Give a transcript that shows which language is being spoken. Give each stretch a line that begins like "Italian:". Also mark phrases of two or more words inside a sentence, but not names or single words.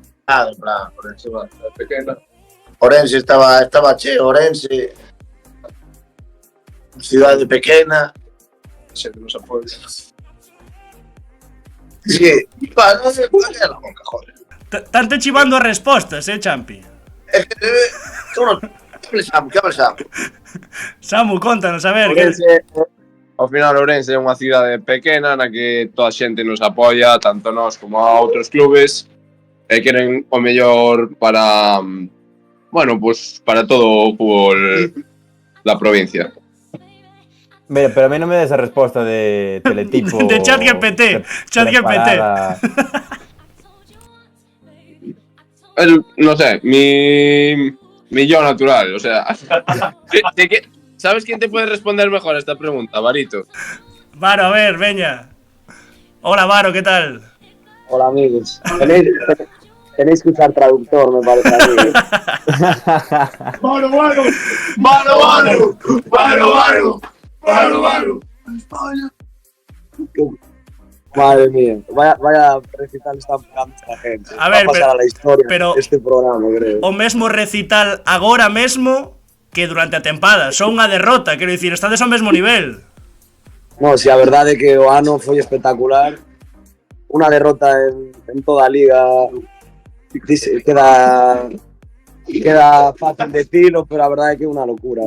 Galician: Ourense estaba cheo, Ourense, cidade pequena, xente nos apoia. Sí, non sei por que la boca, joder. Tante chivando as respostas, Champi?
Spanish: Es que ¿qué habla Samu?
Galician: Samu, contanos, a ver. ao final Ourense é unha cidade pequena na que toda a xente nos apoia, tanto nós como a outros clubes, e queren o mellor para,
Spanish: bueno, pues
Galician: para todo o fútbol da provincia. Mira, pero a mí non me des a resposta de teletipo. De ChatGPT.
Spanish: No sé, mi yo natural, o sea... ¿Sabes quién te puede responder mejor a esta pregunta, Varito? Varo, a ver, veña. Hola, Varo, ¿qué tal? Hola, amigos. Tenéis que usar traductor, me parece a mí. ¡Varo, varo! ¡Varo, varo! ¡Varo, varo! ¡Varo, varo! Madre mía, vaya recital está pegando esta gente. A ver, va a pasar a la historia pero este programa, creo.
Galician: O mesmo recital agora mesmo que durante a tempada. Son unha derrota, quero dicir, estades ao mesmo nivel. No, si a verdade é que o ano foi espectacular. Unha derrota en toda a liga queda fácil decirlo, pero a verdade é que é unha locura.